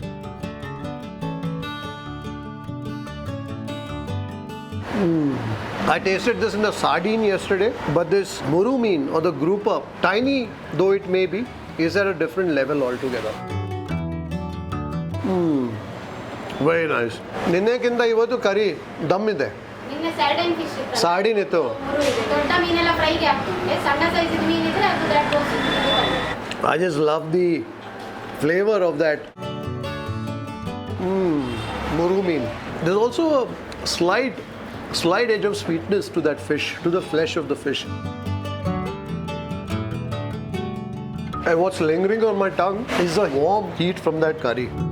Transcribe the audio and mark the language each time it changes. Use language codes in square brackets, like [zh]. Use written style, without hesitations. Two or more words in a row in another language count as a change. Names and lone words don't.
[en] I tasted this in a sardine yesterday, but this muru mean or the grouper, tiny though it may be, is at a different level altogether. Very nice. [kn] ನಿನ್ನೆಕಿಂತ ಇವತ್ತು ಕರಿ ದಮ್ ಇದೆ. [en] Sardine fish. [kn] ಸಾರ್ಡಿನ್ ಇತ್ತು. ದೊಡ್ಡ ಮೀನೆಲ್ಲ ಫ್ರೈಗೆ ಆಗ್ತದೆ. ಸಣ್ಣ ಸೈಜ್ ಮೀನು ಇದ್ರೆ ಅದು [en] that goes. I just love the flavor of that muru mean. There's also a slight edge of sweetness to that fish, to the flesh of the fish. And what's lingering on my tongue is the warm heat from that curry.